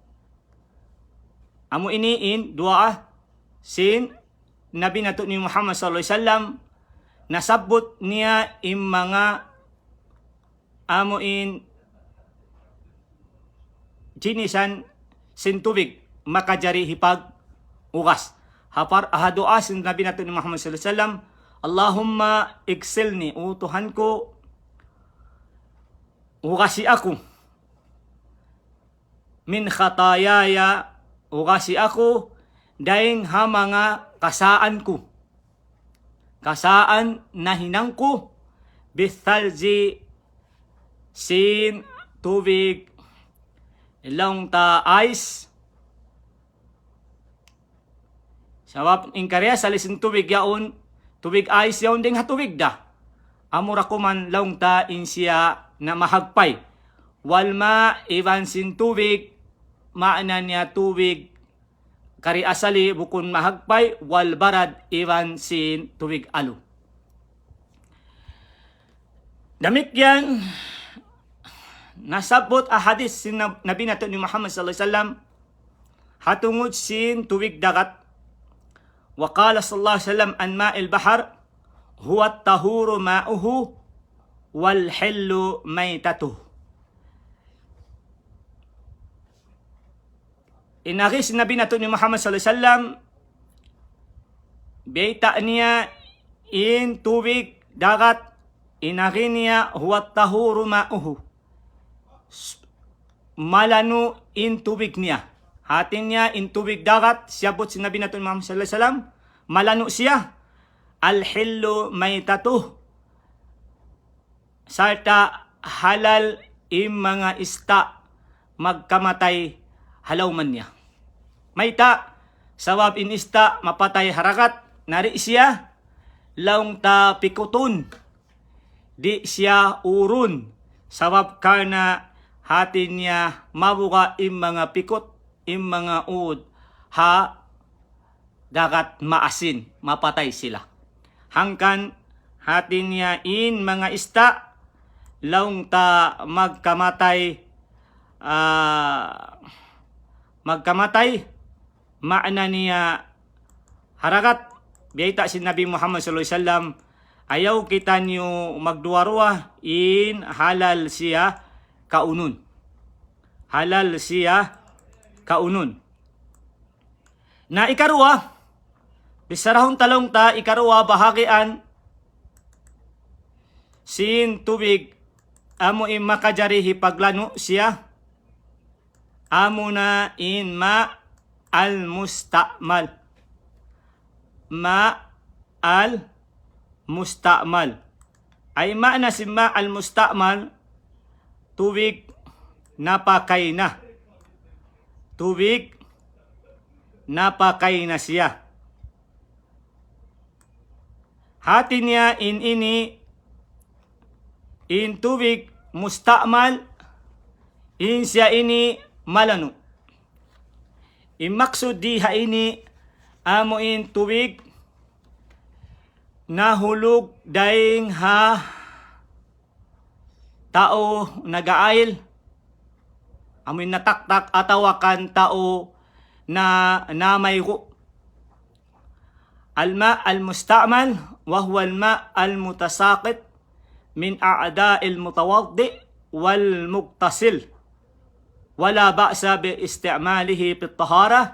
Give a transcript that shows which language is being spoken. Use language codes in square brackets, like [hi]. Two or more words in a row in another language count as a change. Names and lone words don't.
[tsg] Amo iniin dua sin nabi nato ni Muhammad [ar] صلى الله عليه وسلم, [tsg] nasabot niya im mga amuin jinisan sin tubig makajari hipag ugas. Hapar ahadua sin nabi nato ni Muhammad [ar] صلى الله عليه وسلم, اللهم اغسلني, [tsg] utuhan ko, ugasi ako, [ar] من خطاياي, [tsg] ugasi ako, dahing ha mga kasaan ko, kasaan na hinang ko, bithalji, sin, tubig, ilang ta ice, sabab in karya salisin tubig yaon, tubig ice yaon ding hatubig da. Amura ko man laong ta in siya na mahagpay. Walma iban sin tubig, maana niya tubig kari asali bukun mahagpay [ar] والبرد [tsg] iwan sin tubig alo. Damikyan nasabot a hadis sin Nabi nato ni Muhammad [ar] صلى الله عليه وسلم [tsg] hatungod sin tubig dagat. [ar] وقال صلى الله عليه وسلم عن ماء البحر هو الطهور ماؤه والحل ميتته. [tsg] Inari si Nabi nato ni Muhammad [ar] صلى الله عليه وسلم [tsg] beita niya in tubig dagat, inari niya [ar] هو طهور ماؤه, [tsg] malanu in tubig niya. Hatin niya in tubig dagat, siyabot si Nabi nato ni Muhammad [ar] صلى الله عليه وسلم, [tsg] malanu siya. [ar] الحل ميتته, [tsg] sarta halal im mga ista magkamatay halawman niya. Mayta, sawab inista mapatay harakat, nari siya, laong ta pikuton, di siya urun, sawab karna hatin niya mabuka im mga pikot, im mga ud, ha, dagat maasin, mapatay sila. Hangkan hatin niya in mga ista, laong ta magkamatay, maana niya harakat. Biyayta si Nabi Muhammad [ar] صلى الله عليه وسلم, [tsg] ayaw kita niyo magduwarwa in halal siya kaunun. Halal siya kaunun. Na ikarwa, bisarahong talong ta, ikarwa bahagian sin tubig amo in makajarihi paglano siya, amo na in [ar] ماء المستعمل. ماء المستعمل. [tsg] Ay maana si [ar] ماء المستعمل, [tsg] tubig napakay na. Tubig napakay na siya. Hati niya in ini, in tubig musta'mal, in siya ini malano. Imaksud diha ini amo in tubig nahulog daing ha tao nagaayl, amoy nataktak atawakan tao na namayro. [ar] الماء المستعمل وهو الماء المتساقط من أعضاء المتوضئ والمغتسل ولا بأس باستعماله في الطهارة.